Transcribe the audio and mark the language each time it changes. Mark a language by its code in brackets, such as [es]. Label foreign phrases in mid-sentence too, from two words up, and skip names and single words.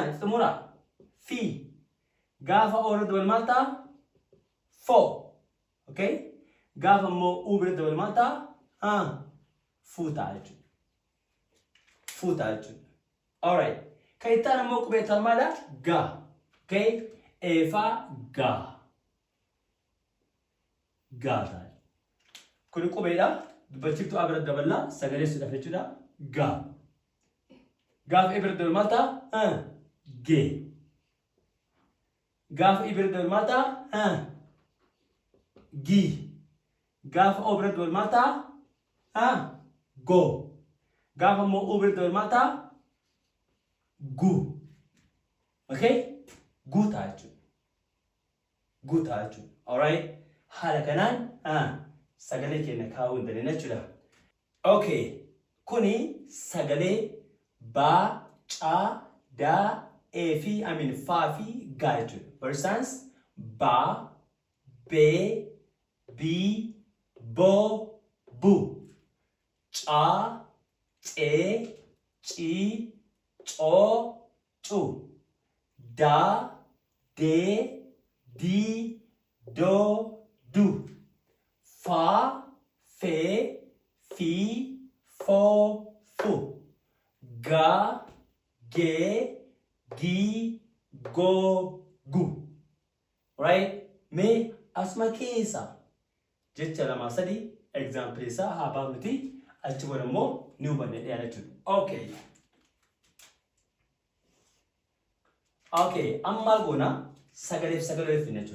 [om] Xumura. Fi. Gaafa O irra dabalu maal ta'a? Fo. Okay? Gaafa immoo U bira dabalu maal ta'a? Fu ta'a jechuudha. Fu ta'a jechuudha. Alright. Kayitaan ammoo qubeetaan maadha? Ga. Okay? Eefaa ga. Ga ta'a. Kuni qubeedha. Dubbachiftuu A bira daballaa sagaleessuudhaaf jechuudha. Ga. Gaafa I bira dabalu maal ta'a? Ge. Gaafa I bira dabalu maal ta'a? Gi. Gaafa O bira dabalu maal ta'a? Go. Gaafa immoo U bira dabalu maal ta'a? Gu. Okay? Gu ta'a jechuudha. Gu ta'a jechuudha. Alright? Haala kanaan sagalee keenya kaa'uu hin dandeenye jechuudha. Okay. Kuni sagalee ba, ca, da, e fi fa fi ga jechuudha. [en] For instance, [om] ba, be, bi, bo, bu. Ca, ce, ci, co, cu. Da, de, di, do, du. Fa, fe, fi, fo, fu. Ga, ge, gi, go, gu. Right? Me asuma keessa jecha lama sadi example isaa haa baafnuti achi booda immoo ni hubanne dhiyaata jechuudha. Okay. Okay, amma goona sagaleef sagalee finna jechuudha.